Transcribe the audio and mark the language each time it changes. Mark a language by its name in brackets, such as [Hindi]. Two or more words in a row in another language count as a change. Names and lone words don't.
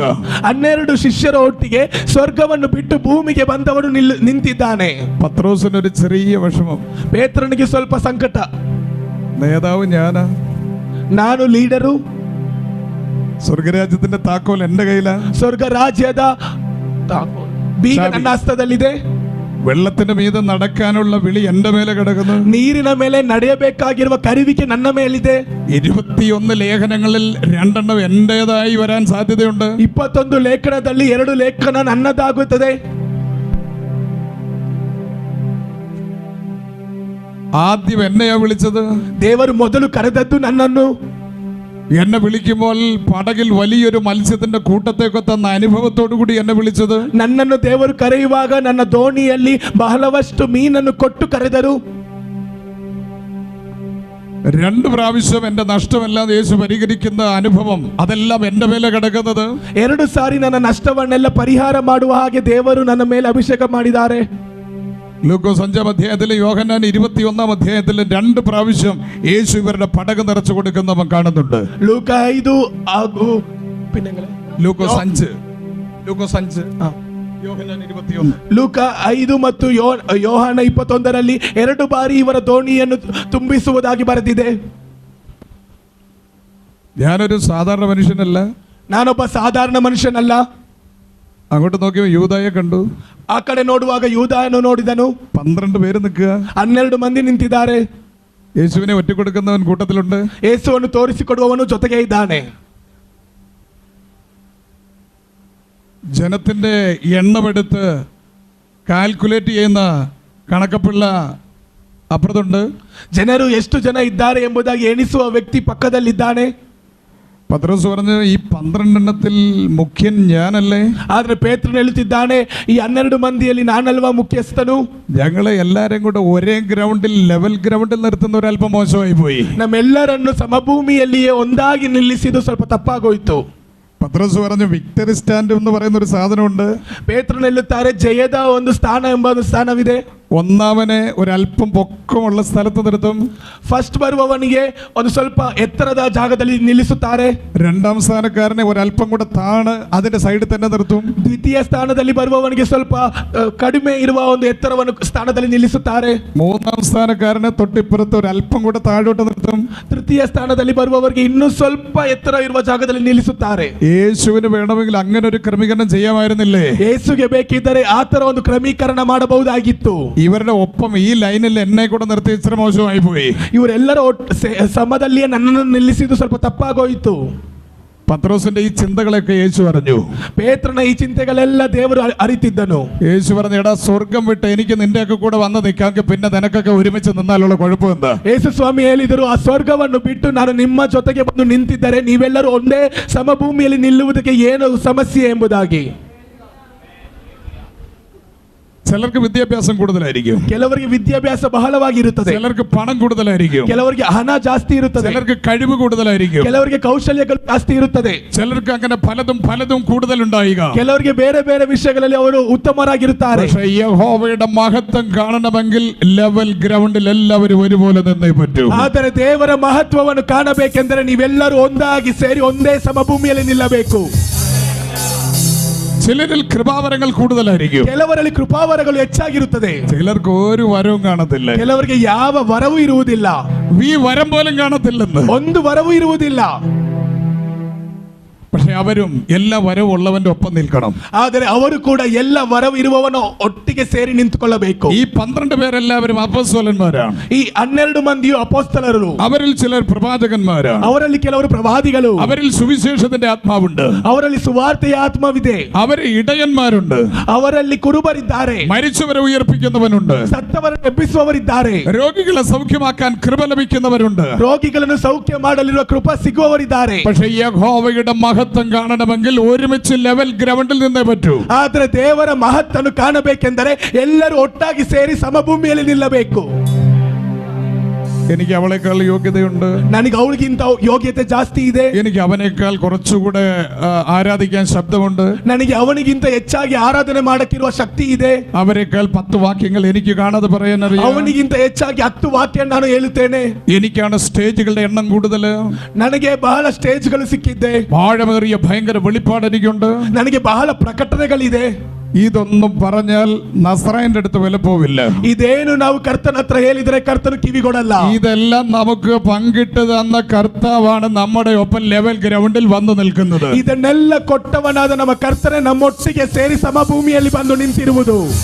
[Kannada] 12 ಶಿಷ್ಯರ ಒಟ್ಟಿಗೆ ಸ್ವರ್ಗವನ್ನು ಬಿಟ್ಟು ಭೂಮಿಗೆ ಬಂದವನು ನಿಂತಿದ್ದಾನೆ. [Malayalam] പത്രോസിനൊരു ചെറിയ വിഷമം. [Kannada] ಪೇತ್ರನಿಗೆ ಸ್ವಲ್ಪ ಸಂಕಟ. [Malayalam] നേതാവ് ഞാനാ, [Kannada] ನಾನು ಲೀಡರು, [Malayalam] സ്വർഗരാജ്യത്തിന്റെ താക്കോൽ എന്റെ കയ്യിലാ, [Kannada] ಸ್ವರ್ಗ ರಾಜ್ಯದ ಬೀಗ ನನ್ನ ಹಸ್ತದಲ್ಲಿದೆ, [Malayalam] വെള്ളത്തിന്റെ മീതെ നടക്കാനുള്ള വിളി എന്റെ മേലെ കിടക്കുന്നു, [Kannada] ನೀರಿನ ಮೇಲೆ ನಡೆಯಬೇಕಾಗಿರುವ ಕರುವಿಕೆ ನನ್ನ ಮೇಲಿದೆ. [Malayalam] 21 ലേഖനങ്ങളിൽ 2 എന്റേതായി വരാൻ സാധ്യതയുണ്ട്. [Kannada] 21 ಲೇಖನದಲ್ಲಿ 2 ಲೇಖನ ನನ್ನದಾಗುತ್ತದೆ. [Malayalam] ആദ്യം എന്നെയാ വിളിച്ചത്. [Kannada] ದೇವರು ಮೊದಲು ಕರೆದದ್ದು ನನ್ನನ್ನು. [Malayalam] എന്നെ വിളിക്കുമ്പോൾ പടകിൽ വലിയൊരു മത്സ്യത്തിന്റെ കൂട്ടത്തേക്ക് തന്ന അനുഭവത്തോടു കൂടി എന്നെ വിളിച്ചത്. [Kannada] ನನ್ನನ್ನು ದೇವರು ಕರೆಯುವಾಗ ನನ್ನ ದೋಣಿಯಲ್ಲಿ ಬಹಳವಷ್ಟು ಮೀನನ್ನು ಕೊಟ್ಟು ಕರೆದರು. [Malayalam] 2 പ്രാവശ്യം എന്റെ നഷ്ടമെല്ലാം യേശു പരിഹരിക്കുന്ന അനുഭവം, അതെല്ലാം എന്റെ മേലെ കിടക്കുന്നത്. [Kannada] 2 ಸಾರಿ ನನ್ನ ನಷ್ಟವನ್ನೆಲ್ಲ ಪರಿಹಾರ ಮಾಡುವ ಹಾಗೆ ದೇವರು ನನ್ನ ಮೇಲೆ ಅಭಿಷೇಕ ಮಾಡಿದ್ದಾರೆ. [Malayalam] ലൂക്കോസ് 5-ാം അധ്യായത്തിലും യോഹന്നാൻ 21-ാം അധ്യായത്തിലും 2 പ്രാവശ്യം യേശു ഇവരുടെ പടക് നിറച്ചു കൊടുക്കുന്ന നമ്മൾ കാണുന്നുണ്ട്. [Kannada] ಲೂಕ 5 ಹಾಗೂ [Malayalam] ലൂക്കോസ് 5, യോഹന്നാൻ 21. [Kannada] ಲೂಕ 5 ಮತ್ತು ಯೋಹಾನ 21ರಲ್ಲಿ 2 ಬಾರಿ ಇವರ ದೋಣಿಯನ್ನು ತುಂಬಿಸುವುದಾಗಿ ಬರೆದಿದೆ. [Malayalam] ഞാനൊരു സാധാരണ മനുഷ്യനല്ല. [Kannada] ನಾನೊಬ್ಬ ಸಾಧಾರಣ ಮನುಷ್ಯನಲ್ಲ. [Malayalam] അങ്ങോട്ട് നോക്കിയപ്പോൾ യൂദായെ കണ്ടു. [Kannada] ಆ ಕಡೆ ನೋಡುವಾಗ ಯೂದಾಯನು ನೋಡಿದನು. [Malayalam] 12 പേര് നിൽക്കുക. [Kannada] 12 ಮಂದಿ ನಿಂತಿದ್ದಾರೆ. [Malayalam] യേശുവിനെ ഒറ്റക്കൊടുക്കുന്നവൻ കൂട്ടത്തിലുണ്ട്. [Kannada] ಯೇಸುವನ್ನು ತೋರಿಸಿಕೊಡುವವನು ಜೊತೆಗೆ ಇದ್ದಾನೆ. [Malayalam] ജനത്തിന്റെ എണ്ണമെടുത്ത് കാൽക്കുലേറ്റ് ചെയ്യുന്ന കണക്കപ്പിള്ള അപ്പുറത്തുണ്ട്. [Kannada] ಜನರು ಎಷ್ಟು ಜನ ಇದ್ದಾರೆ ಎಂಬುದಾಗಿ ಎಣಿಸುವ ವ್ಯಕ್ತಿ ಪಕ್ಕದಲ್ಲಿದ್ದಾನೆ. [Malayalam] പത്രോസ് പറഞ്ഞു, ഈ 12 എണ്ണത്തിൽ മുഖ്യൻ ഞാനല്ലേ? [Kannada] ಆದ್ರೆ ಪೇತ್ರನು ಹೇಳುತ್ತಿದ್ದಾನೆ, ಈ 12 ಮಂದಿಯಲ್ಲಿ ನಾನಲ್ವಾ ಮುಖ್ಯಸ್ಥನು? [Malayalam] ഞങ്ങളെ എല്ലാരും കൂടെ ഒരേ ഗ്രൗണ്ടിൽ, [English] level groundil [Malayalam] നിർത്തുന്ന ഒരല്പം മോശമായി പോയി. [Kannada] ನಮ್ಮೆಲ್ಲರನ್ನು ಸಮಭೂಮಿಯಲ್ಲಿಯೇ ಒಂದಾಗಿ ನಿಲ್ಲಿಸಿದ್ದು ಸ್ವಲ್ಪ ತಪ್ಪಾಗೋಯ್ತು. [Malayalam] പത്രോസ് പറഞ്ഞു, [English] victory stand [Malayalam] എന്ന് പറയുന്ന ഒരു സാധനമുണ്ട്. [Kannada] ಪೇತ್ರನು ಹೇಳುತ್ತಾರೆ, ಜಯದ ಒಂದು ಸ್ಥಾನ ಎಂಬ ಒಂದು ಸ್ಥಾನವಿದೆ. [Malayalam] ഒന്നാമനെ ഒരല്പം പൊക്കമുള്ള സ്ഥലത്ത് നിർത്തും. [Kannada] ಫಸ್ಟ್ ಬರುವವನಿಗೆ ಒಂದು ಸ್ವಲ್ಪ ಎತ್ತರದ ಜಾಗದಲ್ಲಿ ನಿಲ್ಲಿಸುತ್ತಾರೆ. [Malayalam] 2ാം സ്ഥാനക്കാരനെ ഒരല്പം കൂടെ താണ് അതിന്റെ സൈഡിൽ തന്നെ നിർത്തും. [Kannada] ದ್ವಿತೀಯ ಸ್ಥಾನದಲ್ಲಿ ಬರುವವನಿಗೆ ಸ್ವಲ್ಪ ಕಡಿಮೆ ಇರುವ ಒಂದು ಎತ್ತರವನ್ನು ಸ್ಥಾನದಲ್ಲಿ ನಿಲ್ಲಿಸುತ್ತಾರೆ. [Malayalam] 3ാം സ്ഥാനക്കാരനെ തൊട്ടിപ്പുറത്ത് ഒരല്പം കൂടെ താഴോട്ട് നിർത്തും. [Kannada] ತೃತೀಯ ಸ್ಥಾನದಲ್ಲಿ ಬರುವವರಿಗೆ ಇನ್ನೂ ಸ್ವಲ್ಪ ಎತ್ತರ ಇರುವ ಜಾಗದಲ್ಲಿ ನಿಲ್ಲಿಸುತ್ತಾರೆ. [Malayalam] യേശുവിന് വേണമെങ്കിൽ അങ്ങനെ ഒരു ക്രമീകരണം ചെയ്യാമായിരുന്നില്ലേ? [Kannada] ಯೇಸುಗೆ ಬೇಕಿದ್ದರೆ ಆ ತರ ಒಂದು ಕ್ರಮೀಕರಣ ಮಾಡಬಹುದಾಗಿತ್ತು. [Malayalam] ഇവരുടെ ഒപ്പം ഈ ലൈനിൽ എന്നെ കൂടെ നിർത്തി ഇച്ചിരി മോശമായി പോയി. [Kannada] ಇವರೆಲ್ಲರ ಸಮದಲ್ಲಿಯೇ ನನ್ನನ್ನು ನಿಲ್ಲಿಸಿದ್ದು ಸ್ವಲ್ಪ ತಪ್ಪಾಗೋಯಿತು. [Malayalam] പത്രോസിന്റെ ഈ ചിന്തകളൊക്കെ യേശു പറഞ്ഞു. [Kannada] ಪೇತ್ರನ ಈ ಚಿಂತೆಗಳೆಲ್ಲ ದೇವರು ಅರಿತಿದ್ದನು. [Malayalam] യേശു പറഞ്ഞു, എടാ സ്വർഗം വിട്ട് എനിക്ക് നിന്റെയൊക്കെ കൂടെ വന്ന് നിൽക്കാമെങ്കിൽ പിന്നെ നിനക്കൊക്കെ ഒരുമിച്ച് നിന്നാലുള്ള കുഴപ്പം എന്താ? [Kannada] ಯೇಸು ಸ್ವಾಮಿ ಹೇಳಿದರು, ಆ ಸ್ವರ್ಗವನ್ನು ಬಿಟ್ಟು ನಾನು ನಿಮ್ಮ ಜೊತೆಗೆ ಬಂದು ನಿಂತಿದ್ದರೆ ನೀವೆಲ್ಲರೂ ಒಂದೇ ಸಮಭೂಮಿಯಲ್ಲಿ ನಿಲ್ಲುವುದಕ್ಕೆ ಏನು ಸಮಸ್ಯೆ ಎಂಬುದಾಗಿ. [Malayalam] ചിലർക്ക് വിദ്യാഭ്യാസം കൂടുതലായിരിക്കും, [Kannada] ಕೆಲವರಿಗೆ ವಿದ್ಯಾಭ್ಯಾಸ ಬಹಳವಾಗಿರುತ್ತದೆ, [Malayalam] ചിലർക്ക് പണം കൂടുതലായിരിക്കും, [Kannada] ಕೆಲವರಿಗೆ ಹಣ ಜಾಸ್ತಿ ಇರುತ್ತದೆ, [Malayalam] ചിലർക്ക് കഴിവ് കൂടുതലായിരിക്കും, [Kannada] ಕೆಲವರಿಗೆ ಕೌಶಲ್ಯಗಳು ಜಾಸ್ತಿ ಇರುತ್ತದೆ, [Malayalam] ചിലർക്ക് അങ്ങനെ പലതും കൂടുതലുണ്ടായിക. [Kannada] ಕೆಲವರಿಗೆ ಬೇರೆ ಬೇರೆ ವಿಷಯಗಳಲ್ಲಿ ಅವರು ಉತ್ತಮರಾಗಿರುತ್ತಾರೆ. [Malayalam] പക്ഷേ യഹോവയുടെ മഹത്വം കാണണമെങ്കിൽ [English] level groundil [Malayalam] എല്ലാവരും ഒരുപോലെ നിന്നേ പറ്റൂ. [Kannada] ಆದರೆ ದೇವರ ಮಹತ್ವವನ್ನು ಕಾಣಬೇಕೆಂದರೆ ನೀವೆಲ್ಲರೂ ಒಂದಾಗಿ ಸೇರಿ ಒಂದೇ ಸಮಭೂಮಿಯಲ್ಲಿ ನಿಲ್ಲಬೇಕು. [Malayalam] ചിലരിൽ കൃപാവരങ്ങൾ കൂടുതലായിരിക്കും, [Kannada] ಕೆಲವರಲ್ಲಿ ಕೃಪಾವರಗಳು ಹೆಚ್ಚಾಗಿರುತ್ತದೆ, [Malayalam] ചിലർക്ക് ഒരു വരവും കാണത്തില്ല. [Kannada] ಕೆಲವರಿಗೆ ಯಾವ ವರವೂ ಇರುವುದಿಲ್ಲ, [Malayalam] ഈ വരം പോലും കാണത്തില്ലെന്ന്. [Kannada] ಒಂದು ವರವೂ ಇರುವುದಿಲ್ಲ. [Malayalam] പക്ഷെ അവരും എല്ലാ വരവും ഉള്ളവന്റെ ഒപ്പം നിൽക്കണം. [Kannada] ಆದರೆ ಅವರು ಕೂಡ ಎಲ್ಲ ವರವು ಇರುವವನು ಒಟ್ಟಿಗೆ ಸೇರಿ ನಿಂತುಕೊಳ್ಳಬೇಕು. [Malayalam] ഈ 12 പേരെല്ലാവരും അപ്പോസ്തലന്മാരാണ്. [Kannada] ಈ 12 ಮಂದಿಯು ಅಪೊಸ್ತಲರು, [Malayalam] അവരിൽ ചിലർ പ്രവാചകന്മാരാണ്, [Kannada] ಅವರಲ್ಲಿ ಕೆಲವರು ಪ್ರವಾದಿಗಳು, [Malayalam] അവരിൽ സുവിശേഷത്തിന്റെ ആത്മാവുണ്ട്, [Kannada] ಅವರಲ್ಲಿ ಸುವಾರ್ತೆಯ ಆತ್ಮವಿದೆ, [Malayalam] അവരിൽ ഇടയന്മാരുണ്ട്, [Kannada] ಅವರಲ್ಲಿ ಕುರುಬರಿದ್ದಾರೆ, [Malayalam] മരിച്ചവരെ ഉയർപ്പിക്കുന്നവനുണ്ട്, [Kannada] ಸತ್ತವರನ್ನು ಎಬ್ಬಿಸುವವರಿದ್ದಾರೆ, [Malayalam] രോഗികളെ സൗഖ്യമാക്കാൻ കൃപ ലഭിക്കുന്നവരുണ്ട്. [Kannada] ರೋಗಿಗಳನ್ನು ಸೌಖ್ಯ ಮಾಡಲಿರುವ ಕೃಪಾ ಸಿಗುವವರಿದ್ದಾರೆ. [Malayalam] പക്ഷേ യഹോവയുടെ മഹത്വം കാണണമെങ്കിൽ ഒരുമിച്ച് [English] level groundil [Malayalam] നിന്നേ പറ്റൂ. [Kannada] ಆದ್ರೆ ದೇವರ ಮಹತ್ತನ್ನು ಕಾಣಬೇಕೆಂದರೆ ಎಲ್ಲರೂ ಒಟ್ಟಾಗಿ ಸೇರಿ ಸಮಭೂಮಿಯಲ್ಲಿ ನಿಲ್ಲಬೇಕು. [Malayalam] എനിക്ക് അവളെക്കാൾ യോഗ്യതയുണ്ട്, [Kannada] ನನಗೆ ಅವಳಿಗಿಂತ ಯೋಗ್ಯತೆ ಜಾಸ್ತಿ ಇದೆ, [Malayalam] എനിക്ക് ಅವನೇക്കാൾ കുറച്ചുകൂടെ ആരാധിക്കാൻ ശബ്ദമുണ്ട്, [Kannada] ನನಗೆ ಅವನಿಗಿಂತ ಹೆಚ್ಚಾಗಿ ಆರಾಧನೆ ಮಾಡಕ್ಕಿರುವ ಶಕ್ತಿ ಇದೆ, [Malayalam] അവരെക്കാൾ 10 വാക്യങ്ങൾ എനിക്ക് കാണാതെ പറയാൻ അറിയാം, [Kannada] ಅವನಿಗಿಂತ ಹೆಚ್ಚಾಗಿ 10 ವಾಕ್ಯ ನಾನು ಹೇಳುತ್ತೇನೆ, [Malayalam] എനിക്കാണ് സ്റ്റേജുകളുടെ എണ്ണം കൂടുതൽ, [Kannada] ನನಗೆ ಬಹಳ ಸ್ಟೇಜ್ಗಳು ಸಿಕ್ಕಿದೆ, [Malayalam] ആഴമേറിയ ഭയങ്കര വെളിപ്പാട് എനിക്കുണ്ട്. [Kannada] ನನಗೆ ಬಹಳ ಪ್ರಕಟಣೆಗಳಿದೆ. [Malayalam] ഇതൊന്നും പറഞ്ഞാൽ നസ്രായന്റെ അടുത്ത് വില പോവില്ല. [Kannada] ಇದೇನು ನಾವು ಕರ್ತನ ಹತ್ರ ಹೇಳಿದ್ರೆ ಕರ್ತನು ಕಿವಿಗೊಡಲ್ಲ. [Malayalam] ഇതെല്ലാം നമുക്ക് പങ്കിട്ട് തന്ന കർത്താവാണ് നമ്മുടെ ഒപ്പം [English] level groundil [Malayalam] വന്നു നിൽക്കുന്നത്. [Kannada] ಇದನ್ನೆಲ್ಲ ಕೊಟ್ಟವನಾದ ನಮ್ಮ ಕರ್ತನೆ ನಮ್ಮೊಟ್ಟಿಗೆ ಸೇರಿ ಸಮಭೂಮಿಯಲ್ಲಿ ಬಂದು ನಿಂತಿರುವುದು.